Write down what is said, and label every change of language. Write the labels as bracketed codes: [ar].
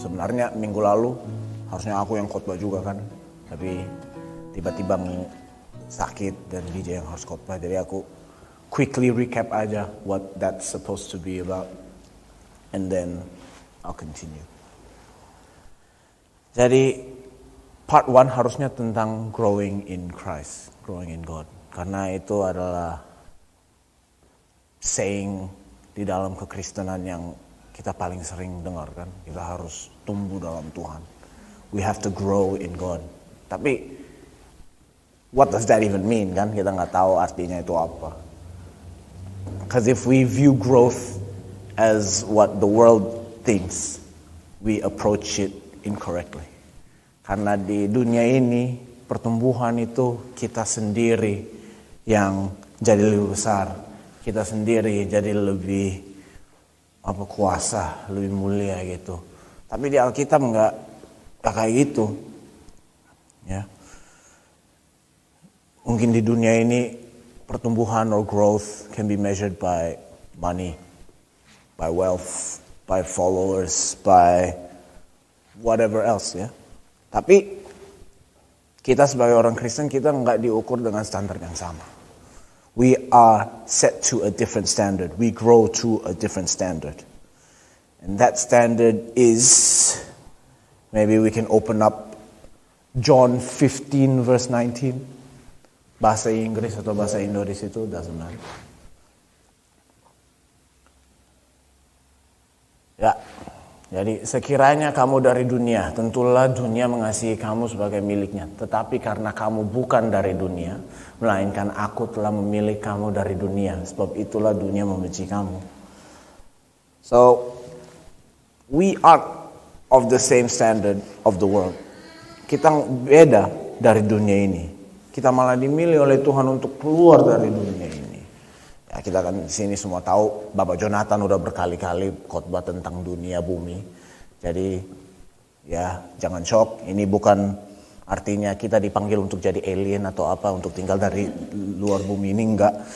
[id] Sebenarnya minggu lalu harusnya aku yang khotbah juga kan, tapi tiba-tiba sakit dan DJ yang harus khotbah. Jadi aku [en] quickly recap [id] aja [en] what that's supposed to be about, and then I'll continue. [id] Jadi [en] part 1 [id] harusnya tentang [en] growing in Christ, growing in God. [id] Karena itu adalah [en] saying [id] di dalam kekristenan yang kita paling sering dengar kan. Kita harus tumbuh dalam Tuhan. [en] We have to grow in God. [id] Tapi [en] what does that even mean [id] kan? Kita nggak tahu artinya itu apa. [en] Because if we view growth as what the world thinks, we approach it incorrectly. [id] Karena di dunia ini pertumbuhan itu kita sendiri yang jadi lebih besar, kita sendiri jadi lebih kuasa, lebih mulia gitu. Tapi di Alkitab nggak kayak gitu, ya. Mungkin di dunia ini pertumbuhan [en] or growth can be measured by money, by wealth, by followers, by whatever else ya. [id] Tapi kita sebagai orang Kristen, kita nggak diukur dengan standar yang sama. [en] We are set to a different standard. We grow to a different standard. And that standard is, maybe we can open up John 15 verse 19. [id] Bahasa Inggris atau bahasa Indo di situ, [en] doesn't matter. [id] Ya. Jadi sekiranya kamu dari dunia, tentulah dunia mengasihi kamu sebagai miliknya. Tetapi karena kamu bukan dari dunia, melainkan aku telah memilih kamu dari dunia. Sebab itulah dunia membenci kamu. [en] So, we are of the same standard of the world. [id] Kita beda dari dunia ini. Kita malah dimilih oleh Tuhan untuk keluar dari dunia ini. Ya, kita kan di sini semua tahu Bapak Jonathan udah berkali-kali khotbah tentang dunia bumi. Jadi ya jangan shock, ini bukan artinya kita dipanggil untuk jadi alien atau apa, untuk tinggal dari luar bumi ini, enggak.